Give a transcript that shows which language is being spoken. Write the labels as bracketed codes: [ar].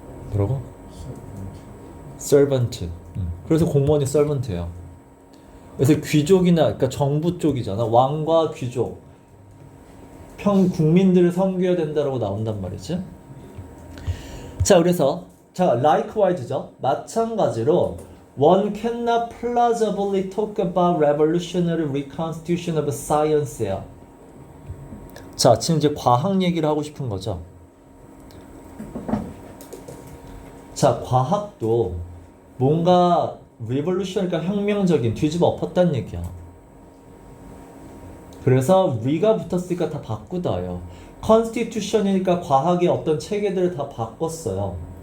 [ko] 뭐라고? servant. 그래서 공무원이 servant예요. 그래서 귀족이나 그러니까 정부 쪽이잖아. 왕과 귀족, 국민들을 섬겨야 된다라고 나온단 말이지. 자, 그래서 자, likewise죠. 마찬가지로 [en] one cannot plausibly talk about revolutionary reconstitution of science예요. [ko] 자, 지금 이제 과학 얘기를 하고 싶은 거죠. 자, 과학도 뭔가 revolution, 그러니까 혁명적인, 뒤집어 엎었다는 얘기야. 그래서 re가 붙었으니까 다 바꾸다요. constitution이니까 과학의 어떤 체계들을 다 바꿨어요.